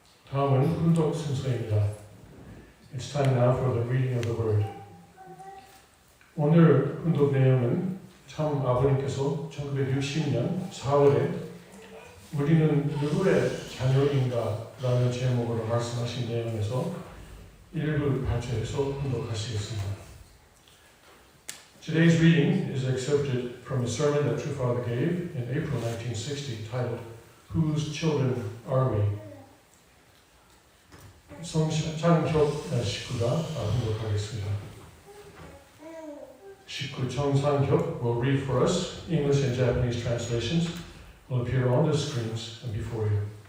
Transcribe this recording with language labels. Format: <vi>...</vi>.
<ko>다음은 훈독 순서입니다.</ko> <en>It's time now for the reading of the word.</en> <ko>오늘 훈독 내용은 참 아버님께서 1960년 4월에 우리는 누구의 자녀인가? 라는 제목으로 말씀하신 내용에서 일부 발췌해서 훈독하시겠습니다.</ko> <en>Today's reading is excerpted from a sermon that True Father gave in April 1960 titled Whose Children Are We?</en> <ko>성창혁 식구가 훈독하겠습니다.</ko> <en>식구 정상혁 will read for us. English and Japanese translations will appear on the screens and before you.</en>